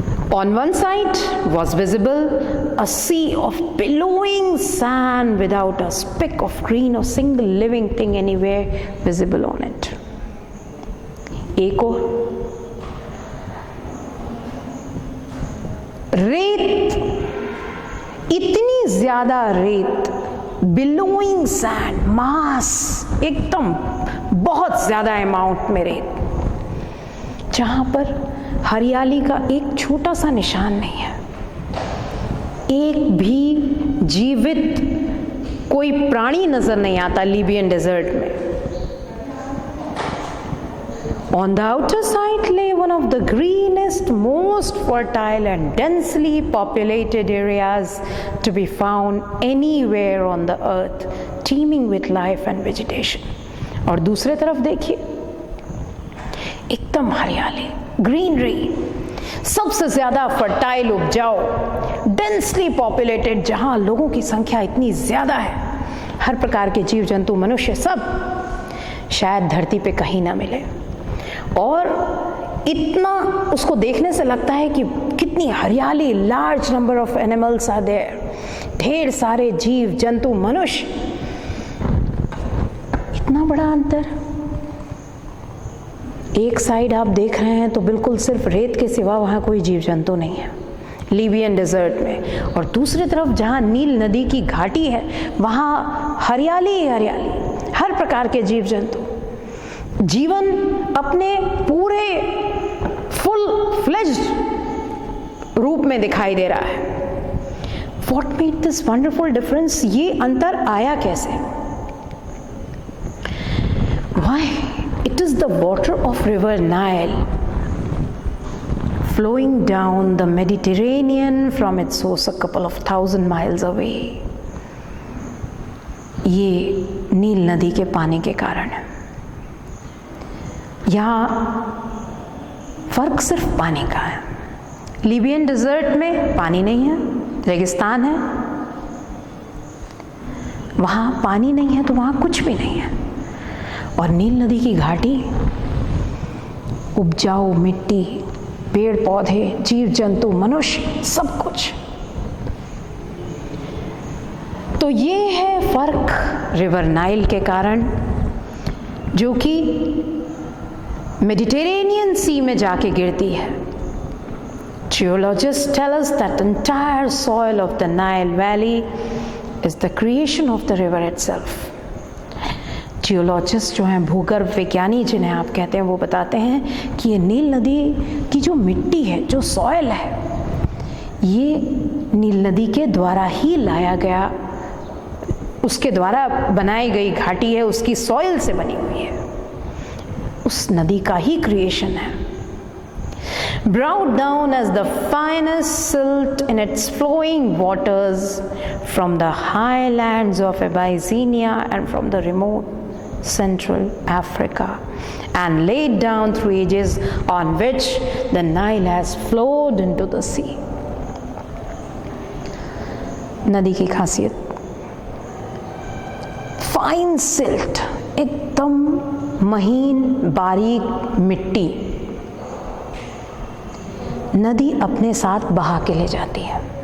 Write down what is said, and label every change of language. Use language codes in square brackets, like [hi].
[en] On one side was visible a sea of billowing sand without a speck of green or single living thing anywhere visible on it. [hi] एक और रेत, इतनी ज्यादा रेत, [en] billowing sand, [hi] मास, एकदम बहुत ज्यादा अमाउंट में रेत, जहां पर हरियाली का एक छोटा सा निशान नहीं है. एक भी जीवित कोई प्राणी नजर नहीं आता लीबियन डेजर्ट में. [en] On the outer side lay one of the greenest, most fertile and densely populated areas to be found anywhere on the earth, teeming with life and vegetation. [hi] और दूसरे तरफ देखिए, एकदम हरियाली, ग्रीनरी, सबसे ज्यादा फर्टाइल, उपजाऊ, डेंसली पॉपुलेटेड, जहां लोगों की संख्या इतनी ज्यादा है, हर प्रकार के जीव जंतु, मनुष्य, सब शायद धरती पे कहीं ना मिले। और इतना उसको देखने से लगता है कि कितनी हरियाली, [en] large number of animals are there, [hi] ढेर सारे जीव जंतु, मनुष्य, इतना बड़ा अंतर। एक साइड आप देख रहे हैं तो बिल्कुल सिर्फ रेत के सिवा वहाँ कोई जीव जंतु नहीं है, लीबियन डेजर्ट में, और दूसरी तरफ जहाँ नील नदी की घाटी है वहाँ हरियाली ही हरियाली, हर प्रकार के जीव जंतु, जीवन अपने पूरे फुल फ्लेज्ड रूप में दिखाई दे रहा है। [en] What made this wonderful difference? [hi] ये अंतर आया कैसे? [en] Why? It is the water of river Nile flowing down the Mediterranean from its source a couple of thousand miles away. [hi] ये नील नदी के पानी के कारण है। यहाँ फर्क सिर्फ पानी का है। लीबियन डिजर्ट में पानी नहीं है, रेगिस्तान है, वहाँ पानी नहीं है तो वहाँ कुछ भी नहीं है। और नील नदी की घाटी, उपजाऊ मिट्टी, पेड़ पौधे, जीव जंतु, मनुष्य, सब कुछ। तो ये है फर्क रिवर नाइल के कारण, जो कि मेडिटेरेनियन सी में जाके गिरती है। [en] Geologists tell us that entire soil of the Nile Valley is the creation of the river itself. [hi] Geologist जो हैं, भूगर्भ विज्ञानी जिन्हें आप कहते हैं, वो बताते हैं कि ये नील नदी की जो मिट्टी है, जो सॉयल है, ये नील नदी के द्वारा ही लाया गया, उसके द्वारा बनाई गई घाटी है, उसकी सॉयल से बनी हुई है, उस नदी का ही क्रिएशन है। [en] Brought down as the finest silt in its flowing waters from the highlands of Abyssinia and from the remote Central Africa, and laid down through ages, on which the Nile has flowed into the sea. [hi] नदी की खासियत, fine silt, एकदम महीन बारीक मिट्टी, नदी अपने साथ बहा के ले जाती है।